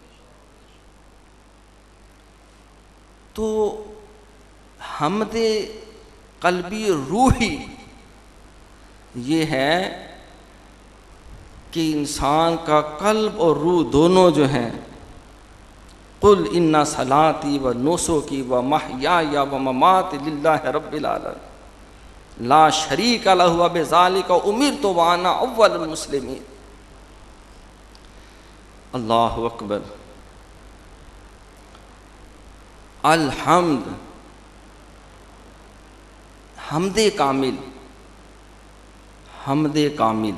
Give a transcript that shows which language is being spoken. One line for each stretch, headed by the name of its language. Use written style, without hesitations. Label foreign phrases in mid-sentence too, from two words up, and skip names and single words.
Urdu: تو حمد قلبی روحی یہ ہے کہ انسان کا قلب اور روح دونوں جو ہیں،
Arabic: قل ان صلاتی و نسکی و محیای و مماتی للہ رب العالمین لا شریک لہ وبذالک امرت وانا اول المسلمین۔ اللہ اکبر۔
Urdu: الحمد، حمد کامل، حمد کامل۔